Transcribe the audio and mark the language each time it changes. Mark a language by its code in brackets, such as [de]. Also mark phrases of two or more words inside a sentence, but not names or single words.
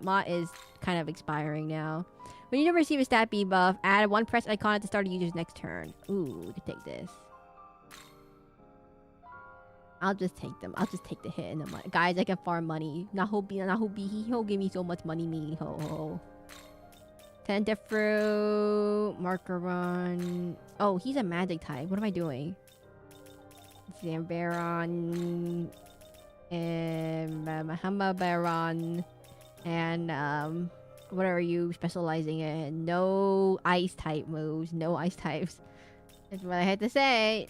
[en] Mott is kind of expiring now. When you receive a stat buff, add one press icon at the start of the user's next turn. Ooh, we can take this. I'll just take them. I'll just take the hit and the money. Guys, I can farm money. Nahobeeho give me so much money, me ho ho. Tentafruit, marker run. Oh, he's a magic type. What am I doing? Zambaron and Mahamba Baron and what are you specializing in? No ice type moves. No ice types. That's what I had to say.